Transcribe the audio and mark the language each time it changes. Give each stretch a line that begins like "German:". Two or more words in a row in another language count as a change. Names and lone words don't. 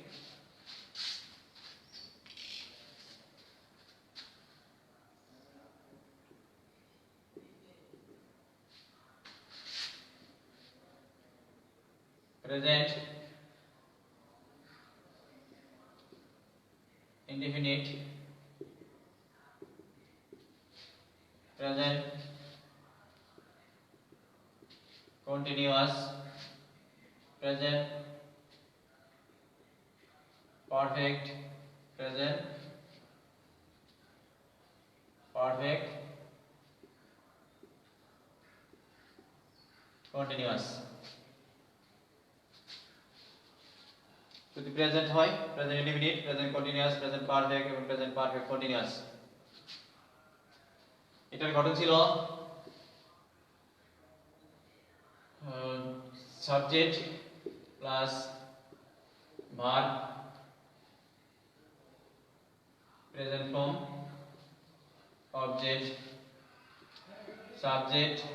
English: present indefinite, present continuous, present perfect, present perfect continuous।
Bangla: যদি প্রেজেন্ট হয়
English: present indefinite, present continuous, present perfect and present perfect continuous.
Bangla: এটার গঠন ছিল
English: subject plus verb, present form, object, subject